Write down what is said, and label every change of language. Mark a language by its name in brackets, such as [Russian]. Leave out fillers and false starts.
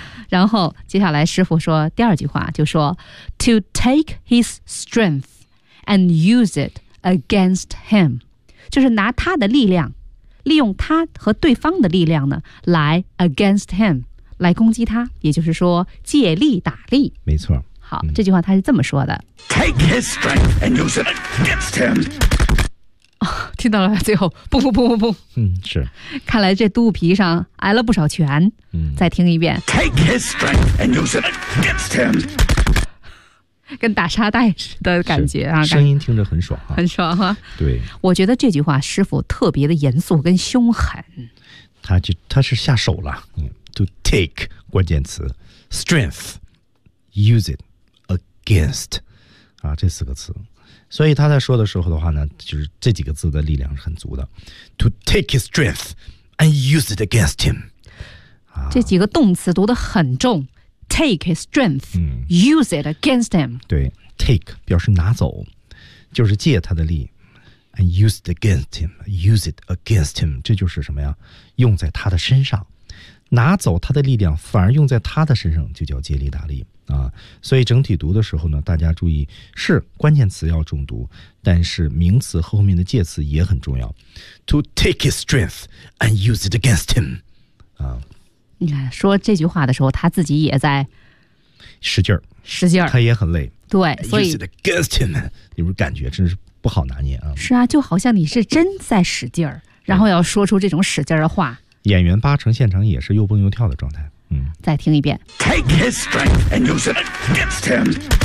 [Chinese] 然后接下来师傅说第二句话，就说 [English] To take his strength and use it against him， [Chinese] 就是拿他的力量，利用他和对方的力量呢，来 [English] against him， [Chinese] 来攻击他，也就是说借力打力。没错。好，这句话他是这么说的 [English] Take his strength and use it against him、 [Chinese] 听到了，最后不不不不不，是，看来这肚皮上挨了不少拳、再听一遍 [English] Take his strength and use it against him， [Chinese] 跟打沙袋似的感觉啊，声音听着很爽、很爽哈、对，我觉得这句话师傅特别的严肃跟凶狠，他是下手了、 [English] to take [Chinese] 关键词 [English] strength use it against [Chinese] 啊，这四个词。所以他在说的时候的话呢，就是这几个字的力量是很足的。 [English] To take his strength and use it against him. [Chinese] 这几个动词读得很重。 [English] Take his strength,、use it against him. [Chinese] 对 ,take 表示拿走，就是借他的力。 [English] And use it against him, use it against him. [Chinese] 这就是什么呀？用在他的身上。拿走他的力量反而用在他的身上，就叫借力打力。啊，所以整体读的时候呢，大家注意是关键词要重读，但是名词后面的介词也很重要。 [English] To take his strength and use it against him， 啊， [Chinese] 你看说这句话的时候，他自己也在使劲儿，使劲儿，他也很累。对，所以 [English] use it against him， [Chinese] 你不是感觉真是不好拿捏啊？是啊，就好像你是真在使劲儿，然后要说出这种使劲儿的话，演员八成现场也是又蹦又跳的状态。再听一遍。 [English] Take his strength and use it against him.